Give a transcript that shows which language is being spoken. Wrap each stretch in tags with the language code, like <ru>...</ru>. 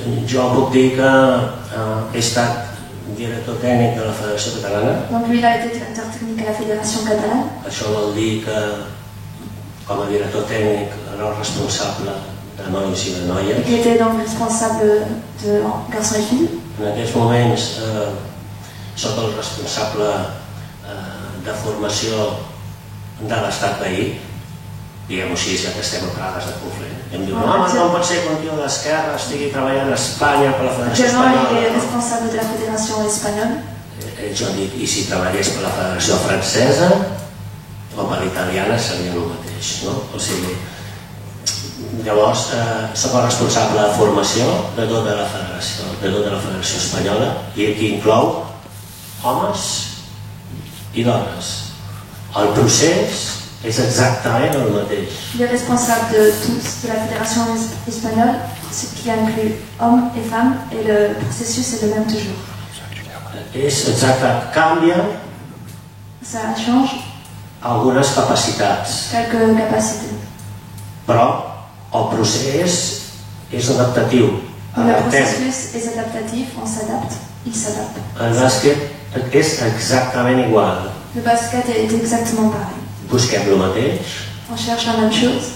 <ca>Jo puc dir que he estat director tècnic de la Federació Catalana.</ca> <fr>Donc lui, il a été directeur technique à la Fédération catalane.</fr> <ca>Això vol dir que, com a director tècnic, era el responsable de nois i de noies.</ca> <fr>Il était donc responsable de garçons et filles.</fr> <ca>En aquests moments soc el responsable de formació de l'estat veí, diguem-ho així, ja que estem a Prades de Conflent. I em diu, no pot ser que un tio d'esquerra estigui treballant a Espanya per la Federació</ca> <fr>Actuellement, il est</fr> <ca>Espanyola.</ca> <fr>responsable de la Fédération espagnole.</fr> <ca>Jo dic, i si treballés per la Federació Francesa o per l'italiana seria el mateix, no? O sigui, llavors soc el responsable de formació de tota la Federació Espanyola, i aquí inclou homes i dones. El procés és exactament el mateix.</ca> <fr>Il est responsable de tous, de la Fédération espagnole, ce qui inclut hommes et femmes, et le processus est le même toujours.</fr> <ca>És exacte, canvia</ca> <fr>Ça change</fr> <ca>algunes capacitats,</ca> <fr>quelques capacités.</fr> <ca>però el procés és adaptatiu.</ca> <fr>Le</fr> <ca>Adaptem.</ca> <fr>processus est adaptatif, on s'adapte, il s'adapte.</fr> <ca>El bàsquet és exactament igual.</ca> <fr>Le basket est exactement pareil.</fr> <ca>Busquem el mateix,</ca> <fr>On cherche la même chose,</fr>